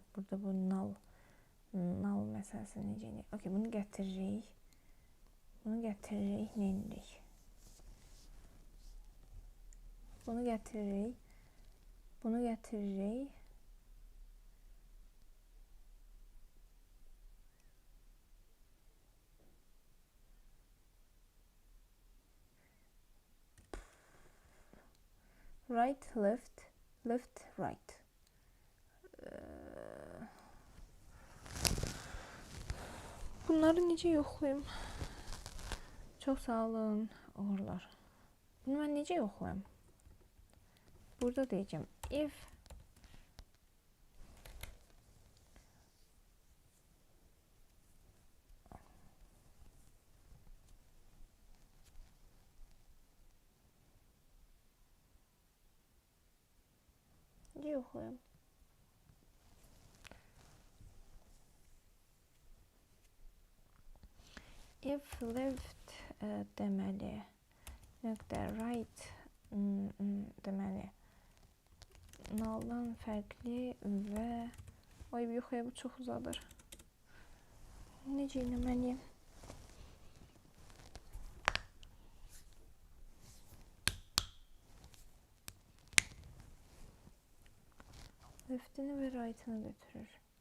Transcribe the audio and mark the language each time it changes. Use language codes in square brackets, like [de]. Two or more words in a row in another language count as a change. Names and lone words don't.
[az] Burada bu null məsələsini necə eləyək? Okay, bunu gətiririk. Nə edirik? Bunu gətiririk. [en] Right, left, right. [az] Bunları necə yoxlayım? Çox sağ olun, uğurlar. Bunu mən necə yoxlayım? Burada deyəcəm if necə yoxlayım? [en] If left [az] deməli, nöqtə right deməli, null'dan fərqli və yox, bu çox uzadır. Necə eləməliyim? Left'ini və right'ını götürür.